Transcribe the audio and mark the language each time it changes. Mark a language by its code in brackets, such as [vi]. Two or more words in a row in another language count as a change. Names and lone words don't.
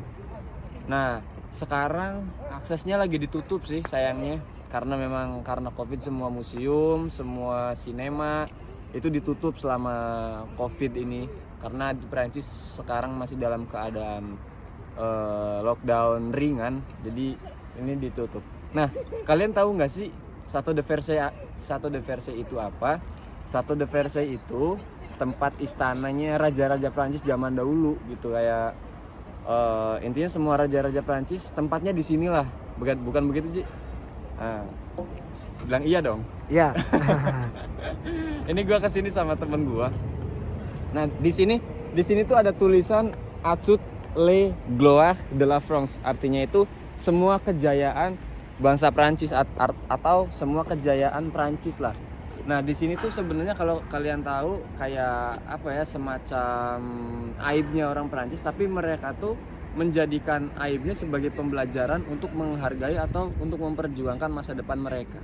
[id] Nah, sekarang aksesnya lagi ditutup sih sayangnya, karena memang karena Covid semua museum, semua sinema itu ditutup selama Covid ini, karena di Prancis sekarang masih dalam keadaan lockdown ringan, jadi ini ditutup. Nah, kalian tahu nggak sih Chateau de Versailles itu apa? Chateau de Versailles itu tempat istananya raja-raja Prancis zaman dahulu gitu, kayak intinya semua raja-raja Prancis tempatnya di sinilah. Bukan begitu, Ji? Nah, bilang iya dong. Iya. Ini gua kesini sama temen gua. Nah, di sini tuh ada tulisan [fr] Toute les gloires de la France. [id] Artinya itu semua kejayaan bangsa Prancis atau semua kejayaan Prancis lah. Nah, di sini tuh sebenarnya kalau kalian tahu kayak semacam aibnya orang Prancis, tapi mereka tuh menjadikan aibnya sebagai pembelajaran untuk menghargai atau untuk memperjuangkan masa depan mereka.